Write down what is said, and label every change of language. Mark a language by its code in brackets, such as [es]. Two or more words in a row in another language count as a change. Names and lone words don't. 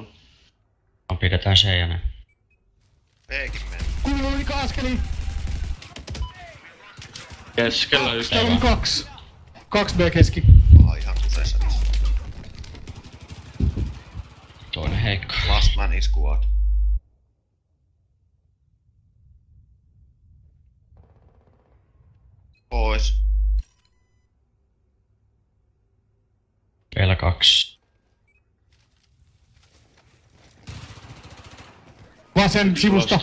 [fi] Pidetään se ja näin. B:kin meni. Kuuluu yli askeli. Keskellä 1. Täällä on kaksi. 2 B keski. Ihan kuseessa niissä. Toinen heikko. [en] Last man is squad. [fi] Pois. Vielä 2. Vasen sivusta.